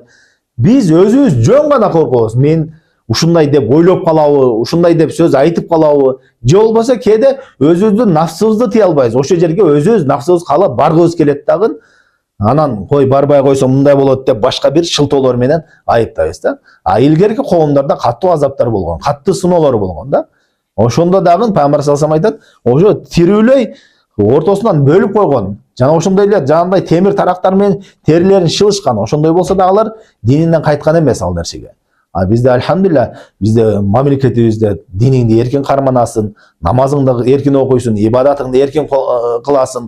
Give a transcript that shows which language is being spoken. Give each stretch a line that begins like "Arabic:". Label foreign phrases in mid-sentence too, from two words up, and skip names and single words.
Kyrgyz: Биз өзүбүз жөн гана коркобуз. Мен ушундай деп ойлоп калабы, ушундай деп сөз айтып калабы, же болбосо кээде өзүбүздүн нафсыбызды тыя албайбыз. Ошол жерге өзүбүз нафсыбыз каалап баргыбыз келет дагы. Анан кой барбай койсоң мындай болот деп башка бир шылтоолор менен айыптайбыз да. Илгерки коомдорда каттуу азаптар болгон, катты сыноолор болгон да. Ошондо дагы Пайгамбар
Arabic: صلى الله عليه وسلم
Kyrgyz: айтат, ошо тирүүлөй ортосунан бөлүп койгон. Жана ошондой эле жанагындай темир тарактар менен терилерин шылышкан. Ошондой болсо да алар дининен кайткан эмес ал нерсеге. Бизде альхамдулилля, бизде мамлекетибизде диниңди эркин карманасың, намазыңды эркин окуйсуң, ибадатыңды эркин кыласың.